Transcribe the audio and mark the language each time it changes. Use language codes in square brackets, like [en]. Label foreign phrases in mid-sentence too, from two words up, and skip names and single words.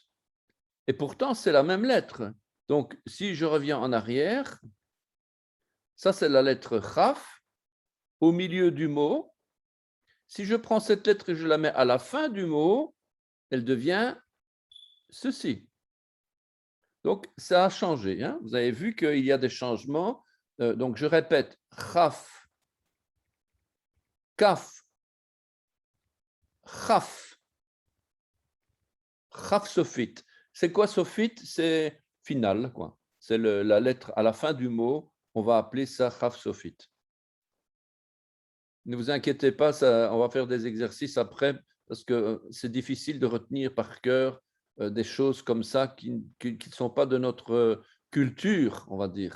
[fr] Et pourtant, c'est la même lettre. Donc, si je reviens en arrière, ça c'est la lettre chaf au milieu du mot. Si je prends cette lettre et je la mets à la fin du mot, elle devient ceci. Donc, ça a changé. Hein. Vous avez vu qu'il y a des changements. Donc, je répète, [he] כף, כף, כף, כף סופית. [fr] C'est quoi sophite? C'est final, quoi. C'est la lettre à la fin du mot. On va appeler ça [he] כף סופית. [fr] Ne vous inquiétez pas, on va faire des exercices après parce que c'est difficile de retenir par cœur des choses comme ça qui ne sont pas de notre culture, on va dire.